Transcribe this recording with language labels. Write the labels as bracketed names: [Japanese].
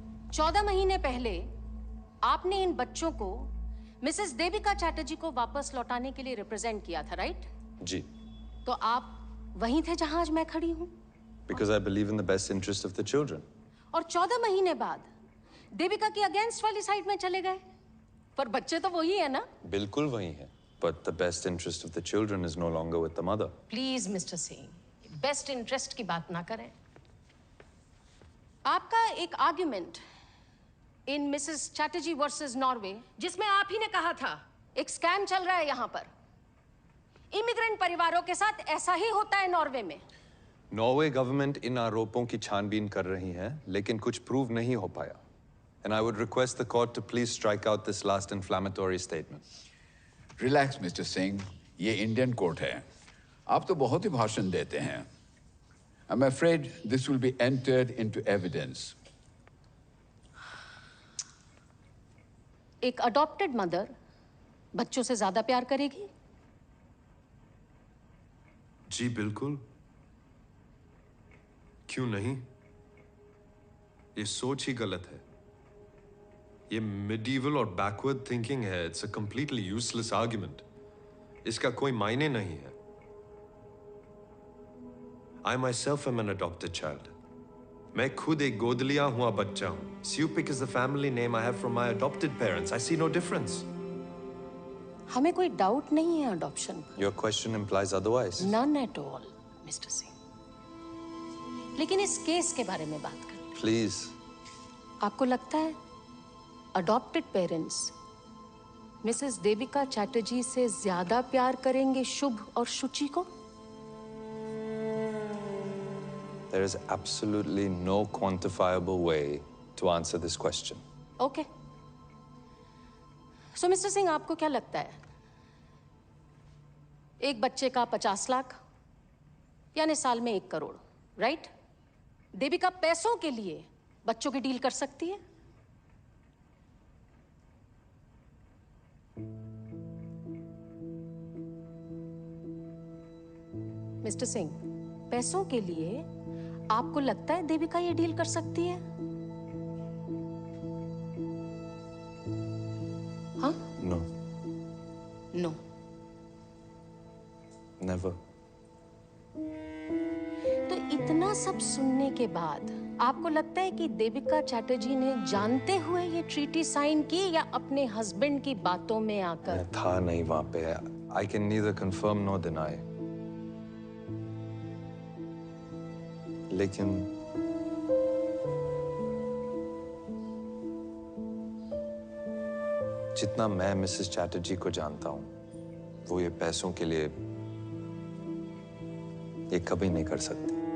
[Hindi] 14 महीने पहले आपने इन बच्चों को मिसेस देविका चैटर्जी को वापस लौटाने के लिए रिप्रेजेंट किया था, राइट? जी। तो आप वहीं थे जहां आज मैं खड़ी हूं। [English] Because I believe in the best interest of the children. [Hindi] और 14 महीने बाद देविका की अगेंस्ट वाली साइड में चले गए, पर बच्चे तो वही है ना? बिल्कुल वही है। [English] But the best interest of the children is no longer with the mother. [Hindi] Please mister Singh, best interest की बात ना करें। आपका एक argument in Mrs Chatterjee versus Norway, जिसमें आप ही ने कहा था एक स्कैम चल रहा है यहाँ पर, इमिग्रेंट परिवारों के साथ ऐसा ही होता है नॉर्वे में। नॉर्वे गवर्नमेंट इन आरोपों की छानबीन कर रही है, लेकिन कुछ प्रूव नहीं हो पाया। [English] And I would request the court to please strike out this last inflammatory statement. [Hindi] Relax mister Singh, ये इंडियन कोर्ट है। आप तो बहुत ही भाषण देते हैं। [English] I'm afraid this will be entered into evidence. [Hindi] एक अडॉप्टेड मदर बच्चों से ज्यादा प्यार करेगी? जी बिल्कुल, क्यों नहीं? ये सोच ही गलत है। ये medieval और backward thinking है। [English] It's a completely useless argument. [Hindi] इसका कोई मायने नहीं है। [English] I myself am an adopted child. [Hindi] मैं खुद एक गोद लिया हुआ बच्चा हूँ। [English] Supik is the family name I have from my adopted parents. I see no difference. [Hindi] हमें कोई डाउट नहीं है अडॉप्शन पर। [English] Your question implies otherwise. None at all, [Hindi] mister Singh. लेकिन इस केस के बारे में बात करें। [English] Please. [Hindi] आपको लगता है adopted parents Mrs Devika Chatterjee से ज्यादा प्यार करेंगे शुभ और शुचि को? [English] There is absolutely no quantifiable way to answer this question. Okay. [Hindi] So, mister Singh, आपको क्या लगता है? एक बच्चे का 50 लाख यानी साल में 1 करोड़, राइट? देविका पैसों के लिए बच्चों की डील कर सकती है? मिस्टर सिंह, पैसों के लिए आपको लगता है देविका ये डील कर सकती है? हाँ? [English] No. No. Never. [Hindi] तो इतना सब सुनने के बाद आपको लगता है कि देविका चैटर्जी ने जानते हुए ये ट्रीटी साइन की या अपने हस्बैंड की बातों में आकर? मैं था नहीं वहां पे। [English] I can neither confirm nor deny. [Hindi] लेकिन जितना मैं मिसेस चैटर्जी को जानता हूं, वो ये पैसों के लिए ये कभी नहीं कर सकती।